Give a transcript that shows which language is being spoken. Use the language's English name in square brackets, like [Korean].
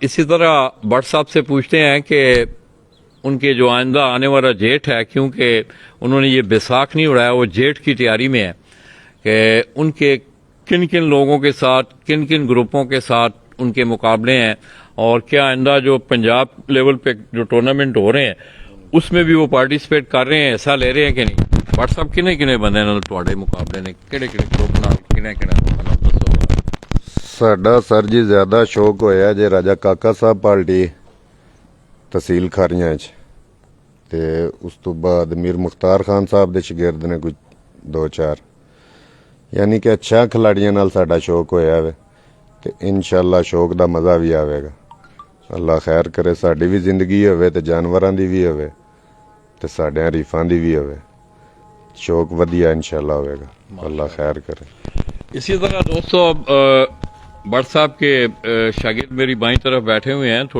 [Hindi] इसी तरह भट्ट साहब से पूछते हैं कि उनके जो आइंदा आने वाला जेठ है, क्योंकि उन्होंने ये बैसाख नहीं उड़ाया, वो जेठ की तैयारी में है, कि उनके किन किन लोगों के साथ, किन किन ग्रुपों के साथ उनके मुकाबले हैं, और क्या आइंदा जो पंजाब लेवल पे जो टूर्नामेंट हो रहे हैं उसमें भी वो पार्टिसिपेट कर रहे हैं, हिस्सा ले रहे हैं कि नहीं। [Punjabi] भट्ट साहब किने किने बंदे नाल तुहाडे मुकाबले ने, किहड़े किहड़े ग्रुप नाल, किने किने लोकां नाल दसो। ਸਾਡਾ ਸਰ ਜੀ ਜ਼ਿਆਦਾ ਸ਼ੌਕ ਹੋਇਆ ਜੇ ਰਾਜਾ ਕਾਕਾ ਸਾਹਿਬ ਪਾਰਟੀ ਤਹਿਸੀਲ ਖਾਰੀਆਂ 'ਚ, ਤੇ ਉਸ ਤੋਂ ਬਾਅਦ ਮੀਰ ਮੁਖਤਾਰ ਖਾਨ ਸਾਹਿਬ ਦੇ ਸ਼ਾਗਿਰਦ ਨੇ ਕੋਈ 2-4, ਯਾਨੀ ਕਿ ਅੱਛਾ ਖਿਲਾੜੀਆਂ ਨਾਲ ਸਾਡਾ ਸ਼ੌਕ ਹੋਇਆ ਵੇ, ਤੇ ਇਨਸ਼ਾਅੱਲਾ ਸ਼ੌਕ ਦਾ ਮਜ਼ਾ ਵੀ ਆਵੇਗਾ। ਅੱਲਾ ਖੈਰ ਕਰੇ, ਸਾਡੀ ਵੀ ਜ਼ਿੰਦਗੀ ਹੋਵੇ ਤੇ ਜਾਨਵਰਾਂ ਦੀ ਵੀ ਹੋਵੇ ਤੇ ਸਾਡੇ ਰੀਫਾਂ ਦੀ ਵੀ ਹੋਵੇ, शौक वधिया इंशाल्लाह होगा, अल्लाह खैर करे। [Hindi] इसी तरह दोस्तों, भट्ट साहब के शागिर्द मेरी बाईं तरफ बैठे हुए हैं।